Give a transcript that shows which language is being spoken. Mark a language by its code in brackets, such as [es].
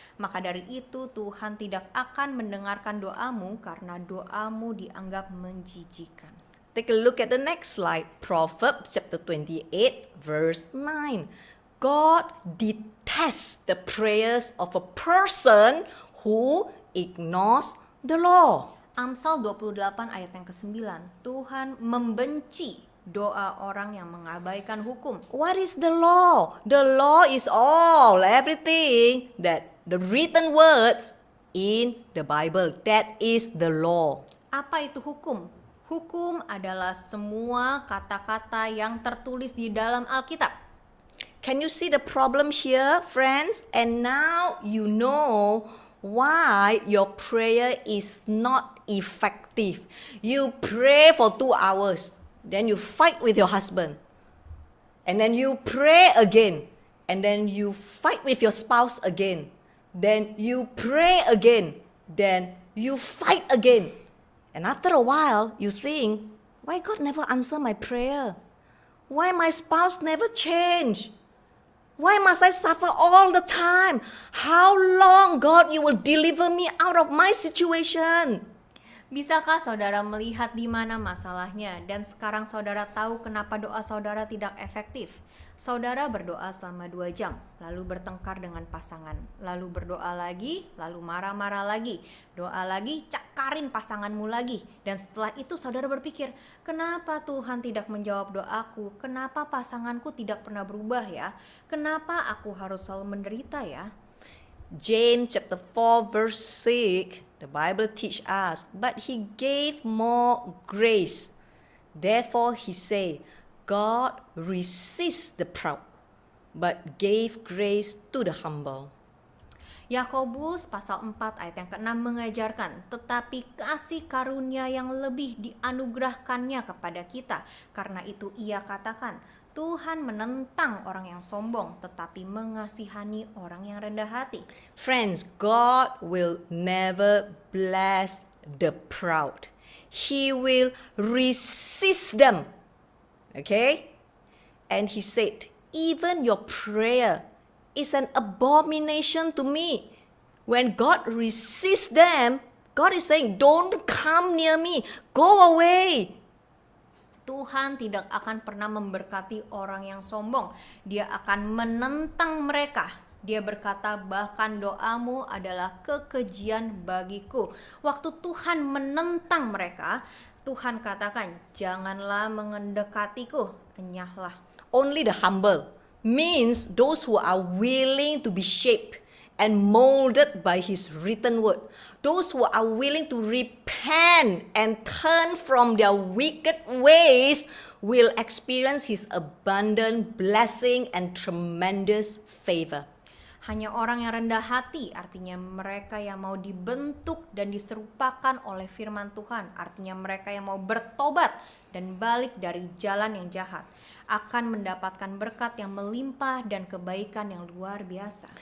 [id] Maka dari itu Tuhan tidak akan mendengarkan doamu karena doamu dianggap menjijikan. [en] Take a look at the next slide. Proverbs chapter 28 verse 9. God detests the prayers of a person who ignores the law. [id] Amsal 28 ayat yang ke-9. Tuhan membenci doa orang yang mengabaikan hukum. [en] What is the law? The law is all, everything that the written words in the Bible. That is the law. [id] Apa itu hukum? Hukum adalah semua kata-kata yang tertulis di dalam Alkitab. [en] Can you see the problem here, friends? And now you know why your prayer is not effective. You pray for 2 hours, then you fight with your husband. And then you pray again, and then you fight with your spouse again. Then you pray again, then you fight again. And after a while, you think, why God never answer my prayer? Why my spouse never change? Why must I suffer all the time? How long, God, you will deliver me out of my situation? [id] Bisakah saudara melihat di mana masalahnya dan sekarang saudara tahu kenapa doa saudara tidak efektif? Saudara berdoa selama 2 jam, lalu bertengkar dengan pasangan, lalu berdoa lagi, lalu marah-marah lagi, doa lagi, cakarin pasanganmu lagi. Dan setelah itu saudara berpikir, kenapa Tuhan tidak menjawab doaku? Kenapa pasanganku tidak pernah berubah ya? Kenapa aku harus selalu menderita ya? [en] James chapter 4 verse 6, the Bible teach us, but He gave more grace. Therefore He say, God resists the proud, but gave grace to the humble. [id] Yakobus pasal 4 ayat yang ke-6 mengajarkan, tetapi kasih karunia yang lebih dianugerahkannya kepada kita. Karena itu ia katakan, Tuhan menentang orang yang sombong, tetapi mengasihani orang yang rendah hati. [en] Friends, God will never bless the proud. He will resist them. Okay? And He said, even your prayer is an abomination to me. When God resists them, God is saying, don't come near me. Go away. [id] Tuhan tidak akan pernah memberkati orang yang sombong. Dia akan menentang mereka. Dia berkata, bahkan doamu adalah kekejian bagiku. Waktu Tuhan menentang mereka, Tuhan katakan, janganlah mendekatiku, enyahlah. [en] Only the humble means those who are willing to be shaped and molded by His written word. Those who are willing to repent and turn from their wicked ways will experience His abundant blessing and tremendous favor. [id] Hanya orang yang rendah hati, artinya mereka yang mau dibentuk dan diserupakan oleh firman Tuhan, artinya mereka yang mau bertobat dan balik dari jalan yang jahat, akan mendapatkan berkat yang melimpah dan kebaikan yang luar biasa.